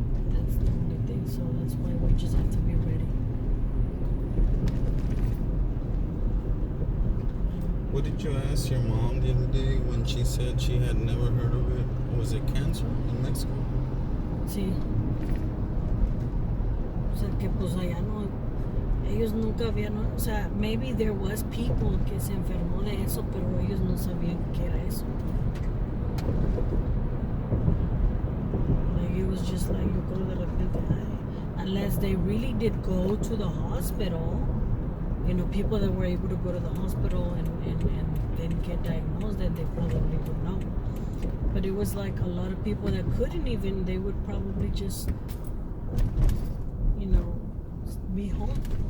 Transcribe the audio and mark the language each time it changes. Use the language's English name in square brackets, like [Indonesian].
[English] That's the only thing, so that's why we just have to be ready. What did you ask your mom the other day when she said she had never heard of it? Was it cancer in Mexico? [Spanish] Sí. O sea, que pues allá no, ellos nunca habían, o sea, [English] maybe there was people [Spanish] que se enfermó de eso, pero ellos no sabían qué era eso. [English] Like, it was just like, [Spanish] yo creo de repente, [English] unless they really did go to the hospital, you know, people that were able to go to the hospital and then get diagnosed, then they probably would know. But it was like a lot of people that couldn't even, they would probably just, you know, be home.